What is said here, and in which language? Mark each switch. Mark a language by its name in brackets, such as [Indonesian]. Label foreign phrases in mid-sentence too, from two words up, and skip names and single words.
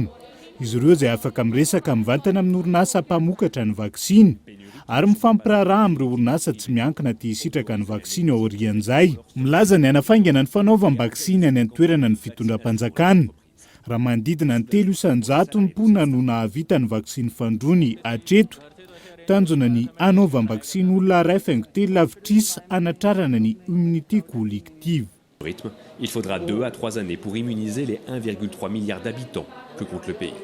[Malagasy] Izy ireo izay afaka miresaka mivantana amin'ny orinasa mpamokatra ny vaksiny ary mifampiraharaha amin'ireo orinasa tsy miankina tia hisitraka ny vaksiny ao aorian'izay. Milaza ny hanafaingana ny fanaovam-baksiny any an-toerana ny fitondram-panjakana. Raha manodidina ny 300 mponina no nahavita ny vaksiny fandroany hatreto, tanjona ny anaovam-baksiny olona 1,3 lavitrisa anatrarana ny [French] immunité collective. Il faudra 2 à 3 années pour immuniser les 1,3 milliard d'habitants que compte le pays.